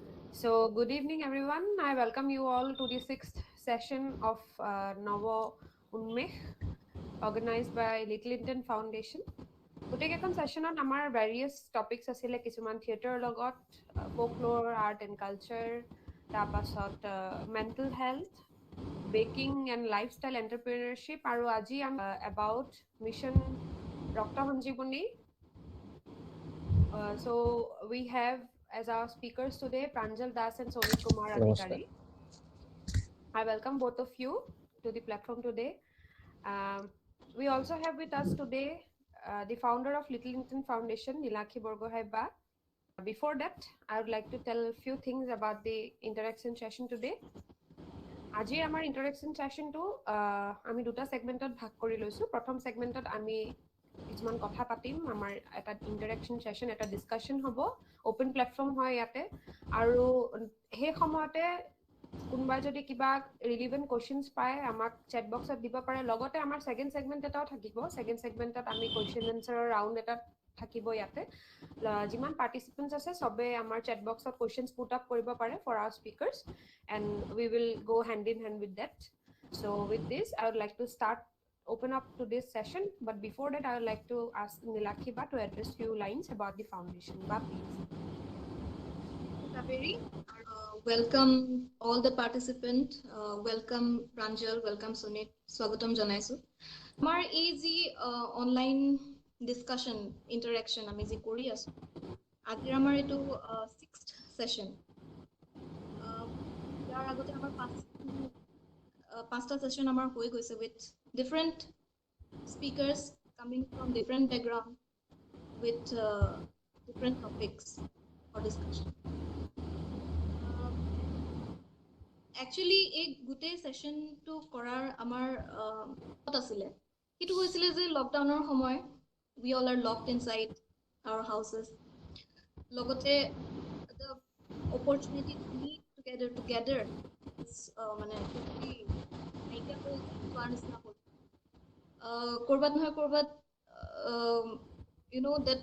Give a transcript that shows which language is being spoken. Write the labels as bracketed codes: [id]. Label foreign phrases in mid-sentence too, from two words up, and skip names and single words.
[en] So, good evening, everyone. I welcome you all to the sixth session of Novo Unmech, organized by Little Indian Foundation. [as] গোটেইকেইখন ছেশ্যনত আমাৰ [en] various topics [as] আছিলে কিছুমান থিয়েটাৰৰ লগত ফ'কল'ৰ [en] art and culture [as] তাৰপাছত [en] mental health baking and lifestyle entrepreneurship [as] আৰু আজি [en] about mission [as] ৰক্ত সঞ্জীৱনী [en] so we have as our speakers today Pranjal Das and Sonit Kumar Adhikari. I welcome both of you to the platform today. We also have with us today the founder of Little Indian Foundation, Nilakhi Borgohaib. Before that, I would like to tell a few things about the interaction session today. আজি আমাৰ interaction session to আমি দুটা segmentত ভাগ কৰি লৈছো প্ৰথম segmentত আমি কিছুমান কথা পাতিম আমাৰ এটা interaction session এটা discussion হ'ব open platform হয় ইয়াতে আৰু সেই সময়তে কোনবা যদি কিবা relevant questions পায় আমাক chat boxত দিব পাৰে লগতে আমাৰ second segment এটাও থাকিব second segmentত আমি question answer round এটা থাকিব ইয়াতে যিমান participants আছে সবে আমাৰ chat boxত questions put up কৰিব পাৰে for our speakers and we will go hand in hand with that. So with this, I would like to open up to this session. But before that, I would like to ask Nilakhi Ba to address few lines about the foundation. Ba, please. Kaveri, welcome all the participants. Welcome Pranjal, welcome Sunit. Swagatam janaisu. [as] Amar [en] easy online discussion interaction [as] আমি যি কৰি আছোঁ. আজিৰ আমাৰ এটো [en] sixth session. [as] ইয়াৰ আগতে আমাৰ পাষ্টা session আমাৰ হৈ গৈছে [en] with different speakers coming from different background with different topics for discussion. [as] Actually a গোটেই সেশন টু কৰাৰ আমাৰ কত আছিল এটো হৈছিল যে লকডাউনৰ সময় [en] we all are locked inside our houses [as] লগতে the [en] opportunity to meet together is [as] মানে নাইকিয়া হৈ যোৱাৰ নিচিনা হ'ল কৰবাত নহয় কৰবাত [en] you know that